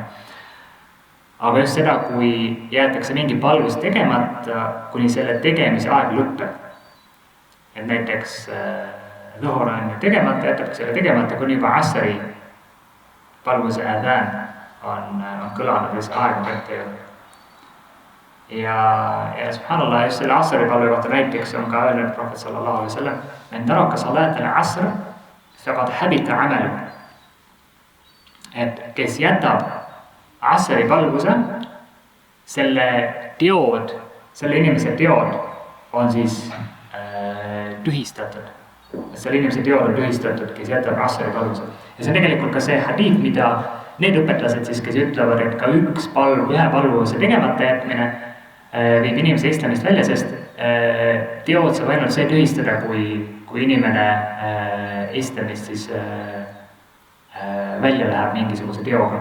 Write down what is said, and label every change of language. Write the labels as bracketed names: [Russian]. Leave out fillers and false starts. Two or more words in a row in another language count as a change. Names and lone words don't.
[Estonian] Aga just seda, kui jäetakse mingi palvus tegemata, kuni selle tegemise aeg lõpeb. Et näiteks Zuhur on tegemata, jätab selle tegemata, kuni juba Asri palvuse adhan on kõlanud ja see aeg on kätte jõudnud. Ja subhanallah, just selle Asri palve kohta näiteks on ka öelnud Prohvet [Arabic] صلى الله عليه وسلم, من ترك صلاة العصر فقد حبطت عمله. [Estonian] Et kes jätab Asri palvuse, selle inimese teod on siis tühistatud. Selle inimese teod on tühistatud, kes jätab Asri palvuse. Ja see on tegelikult ka see hadiid, mida need õpetlased siis, kes ütlevad, et ka ühe palvuse tegemata jätmine viib inimese islamist välja, sest teod saab ainult see tühistada, kui inimene islamist siis välja läheb mingisuguse teoga.